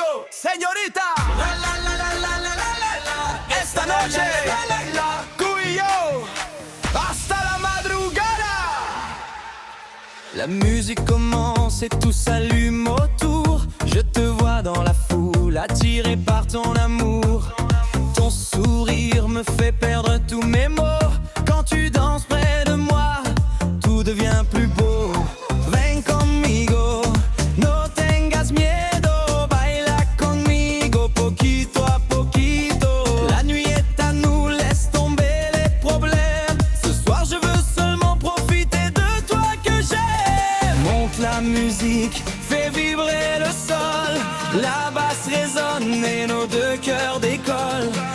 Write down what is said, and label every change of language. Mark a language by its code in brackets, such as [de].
[es] Señorita, esta noche, tú y yo, hasta la madrugada. [fr] La musique commence et tout s'allume autour. Je te vois dans la foule, attiré par ton amour. Ton sourire me fait perdre tous mes mots. Quand tu danses près de moi, tout devient plus beau. [es] Ven conmigo, no tengas miedo. Baila conmigo, poquito a poquito. [fr] La nuit est à nous, laisse tomber les problèmes. Ce soir je veux seulement profiter de toi que j'aime. Monte la musique, fais vibrer le sol. La basse résonne et nos deux cœurs décollent.